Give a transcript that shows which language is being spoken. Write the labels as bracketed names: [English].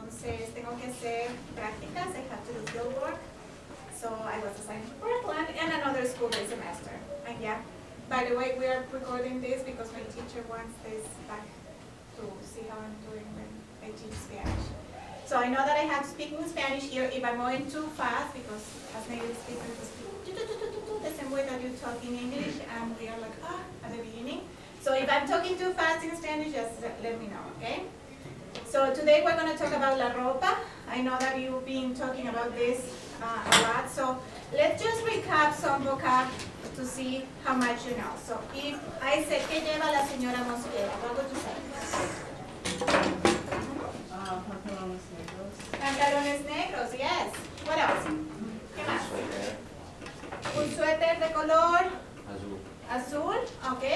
[Spanish] entonces tengo que hacer prácticas, [English] I have to do field work. So I was assigned to Portland and another school this semester. And yeah, by the way, we are recording this because my teacher wants this back to see how I'm doing when I teach Spanish. So I know that I have to speak in Spanish here. If I'm going too fast, because as native speakers, we speak the same way that you talk in English, and we are like, at the beginning. So if I'm talking too fast in Spanish, just let me know, okay? So today we're going to talk about la ropa. I know that you've been talking about this a lot, so let's just recap some vocab to see how much you know. So if I say, [Spanish] ¿qué lleva la señora Mosquera? [English] What would you say? [Spanish] Pantalones negros. Pantalones negros, [English] yes. What else? [Spanish] ¿Qué más? Un suéter de color Azul. azul, ok.